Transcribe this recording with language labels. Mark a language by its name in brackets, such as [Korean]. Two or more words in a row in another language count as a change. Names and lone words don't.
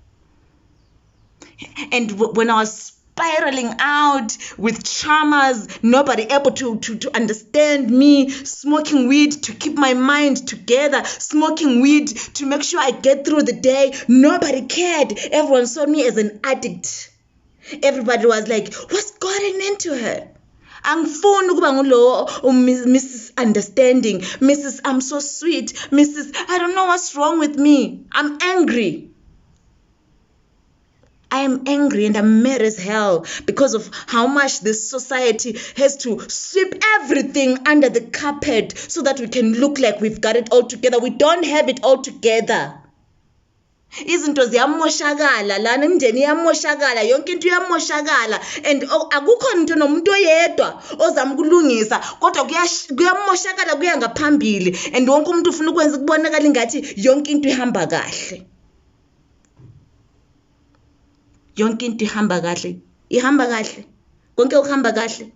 [English] And when I was spiraling out with traumas, nobody able to understand me, smoking weed to keep my mind together, smoking weed to make sure I get through the day, nobody cared. Everyone saw me as an addict. Everybody was like, what's gotten into her? [Zulu] Angifuni ukuba ngulo Mrs. [English] Understanding, Mrs. I'm so sweet, Mrs. I don't know what's wrong with me. I'm angry. I am angry and I'm mad as hell because of how much this society has to sweep everything under the carpet so that we can look like we've got it all together. We don't have it all together. [Zulu] Izinto ziyamoshakala lana, imindeni iyamoshakala, yonke into iyamoshakala, and akukho into nomuntu oyedwa ozama ukulungisa, kodwa kuyamoshakala kuya ngaphambili, and wonke umuntu ufuna ukwenza kubonakala ingathi yonke into ihamba kahle. Yonke into ihamba kahle, konke kuhamba kahle.